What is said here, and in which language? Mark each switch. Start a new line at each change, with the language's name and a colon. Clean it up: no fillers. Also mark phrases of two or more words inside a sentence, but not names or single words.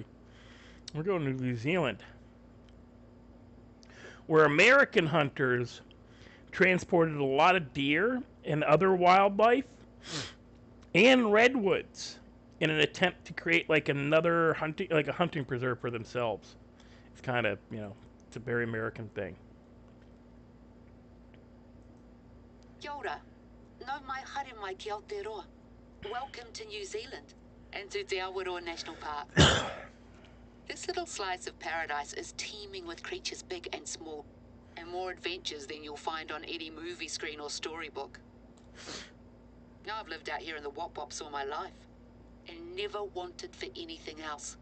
English: We're going to New Zealand, where American hunters transported a lot of deer and other wildlife and redwoods in an attempt to create like another hunting, like a hunting preserve for themselves. It's kind of, you know, it's a very American thing.
Māori: Kia ora. No mai haere mai ki Aotearoa.
English: Welcome to New Zealand and to Te Awaroa National Park. This little slice of paradise is teeming with creatures big and small, and more adventures than you'll find on any movie screen or storybook. Now I've lived out here in the Wop-Wops all my life, and never wanted for anything else.